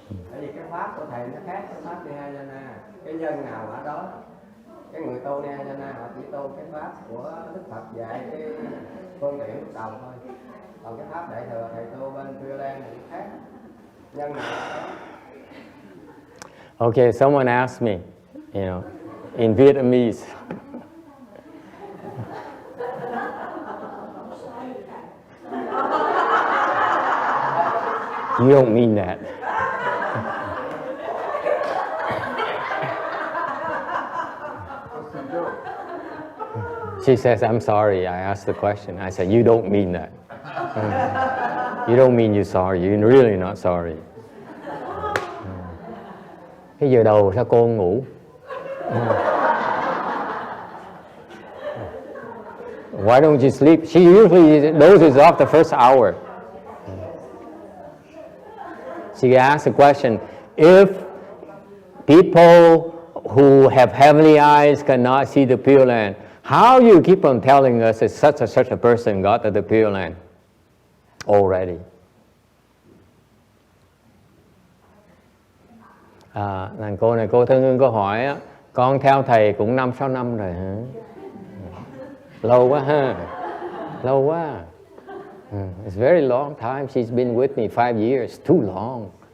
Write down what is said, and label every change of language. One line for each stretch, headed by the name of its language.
Vietnamese: Bởi vì cái pháp của thầy nó khác cái pháp Nihayana. Cái nhân nào ở đó. Cái người tu Nihayana họ chỉ tu cái pháp của Đức Phật dạy cái phương tiện lúc đầu thôi. Còn cái pháp đại thừa thầy tu bên Pure Land thì khác. Nhân nào ở đó.
English: Okay, someone asked me, in Vietnamese. You don't mean that. She says, I'm sorry, I asked the question. I said, you don't mean that. You don't mean you're sorry, you're really not sorry.
Vietnamese: Cái giờ đầu sao cô ngủ?
English: Why don't you sleep? She usually dozes off the first hour. She asked the question, if people who have heavenly eyes cannot see the Pure Land. How you keep on telling us that such a person got to the Pure Land already?
Vietnamese: Nàng cô này, cô Thân Hương có hỏi á, con theo thầy cũng 5-6 năm rồi hả? Lâu quá ha, lâu quá.
English: It's a very long time. She's been with me 5 years. Too long.